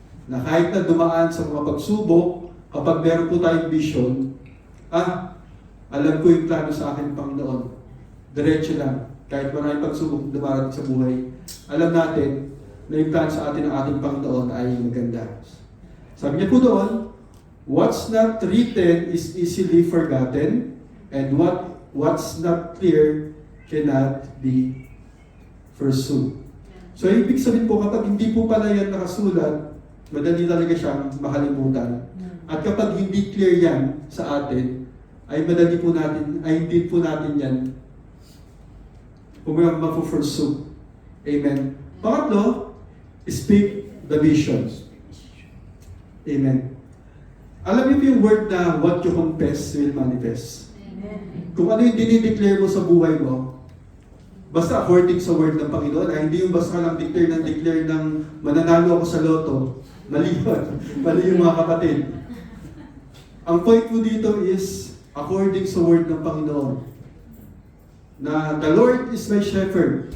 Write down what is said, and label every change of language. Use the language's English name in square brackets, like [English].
[Filipino] Na kahit na dumaan sa mga pagsubok, kapag meron po tayong vision, alam ko yung plano sa akin, Panginoon. Diretso lang. Kahit maraming pagsubok dumarating sa buhay, alam natin na yung plano sa atin ng ating Panginoon ay maganda. Sabi niya po doon, [English] what's not written is easily forgotten, and what's not clear cannot be pursued. [Filipino] So, ibig sabihin po, kapag hindi po pala yan nakasulat, madali talaga siyang makalimutan. At kapag hindi clear yan sa atin, ay madali po natin, ay hindi po natin yan mapu-pursue. Amen. Pangatlo, [English] speak the vision. [Filipino] Amen. Alam niyo po yung word na [English] what you confess will manifest. [Filipino] Amen. Kung ano yung dinideclare mo sa buhay mo, basta according sa word ng Panginoon, ay hindi yung basta lang declare ng mananalo ako sa loto. Mali yun. Mali yung mga kapatid. Ang point ko dito is according sa word ng Panginoon. [English] Na the Lord is my shepherd.